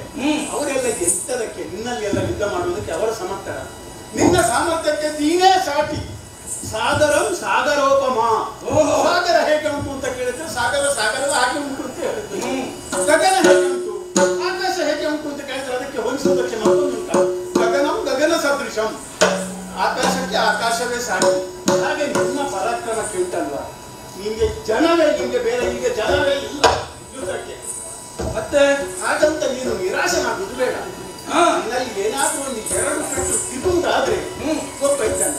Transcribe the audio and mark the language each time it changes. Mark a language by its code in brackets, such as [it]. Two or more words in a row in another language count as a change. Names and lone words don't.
[kn] ಅವರೆಲ್ಲ ಎತ್ತರಕ್ಕೆ ನಿನ್ನಲ್ಲಿ ಎಲ್ಲ ಯುದ್ಧ ಮಾಡುವುದಕ್ಕೆ ಅವರ ಸಮರ್ಥರ. ನಿನ್ನ ಸಾಮರ್ಥ್ಯಕ್ಕೆ ನೀನೇ ಸಾಟಿ. [sa] ಸಾಗರಂ ಸಾಗರೋಪಮ. [kn] ಸಾಗರ ಹೇಗೆ ಉಂಟು ಅಂತ ಕೇಳಿದ್ರೆ ಸಾಗರದ ಹಾಗೆ ಉಂಟು ಅಂತ ಹೇಳಿದ್ರು. ಗಗನ ಹೇಗೆ ಉಂಟು, ಆಕಾಶ ಹೇಗೆ ಉಂಟು ಅಂತ ಕೇಳಿದ್ರೆ ಅದಕ್ಕೆ ಹೋಲಿಸುವುದಕ್ಕೆ ಮತ್ತೊಂದು ಉಂಟ. [sa] ಗಗನಂ ಗಗನ ಸದೃಶಂ. [kn] ಆಕಾಶಕ್ಕೆ ಆಕಾಶವೇ ಸಾಟಿ. ಹಾಗೆ ನಿನ್ನ ಪರಾಕ್ರಮಕ್ಕೆ ಉಂಟಲ್ವಾ? ನಿಮಗೆ ಜನವೇ, ನಿಮಗೆ ಬೇರೆ ಈಗ ಜನವೇ ಇಲ್ಲ ಯುದ್ಧಕ್ಕೆ. ಮತ್ತೆ ಹಾಗಂತ ನೀನು ನಿರಾಶನಾಗುವುದು ಬೇಡ. ನಿನ್ನಲ್ಲಿ ಏನಾದ್ರೂ ಒಂದು ಎರಡು ಪೆಟ್ಟು ತಿರುವುದಾದ್ರೆ ಒಬ್ಬ ಇದ್ದಾನೆ.